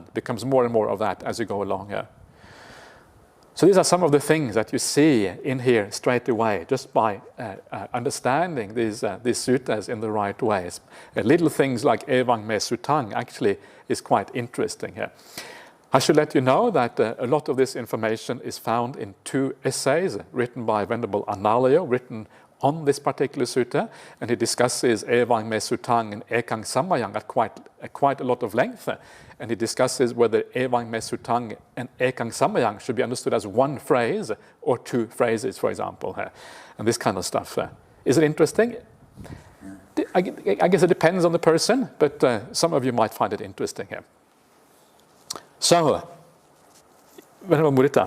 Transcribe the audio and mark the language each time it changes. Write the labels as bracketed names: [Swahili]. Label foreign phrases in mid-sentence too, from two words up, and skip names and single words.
[English] It becomes more and more of that as you go along here. So these are some of the things that you see in here straight away, just by understanding these suttas in the right ways. Little things like [Pali] Evang me sutang [English] actually is quite interesting here. I should let you know that a lot of this information is found in 2 essays written by Venerable Analayo, written on this particular sutta, and he discusses [Pali] Evang me sutang [English] and [Pali] Ekang samayang [English] at quite a lot of length. And he discusses whether [Pali] Evang me sutang [English] and [Pali] Ekang samayang [English] should be understood as one phrase or 2 phrases, for example, and this kind of stuff. Is it interesting? I guess it depends on the person, but some of you might find it interesting here. So, Venerable Mudita.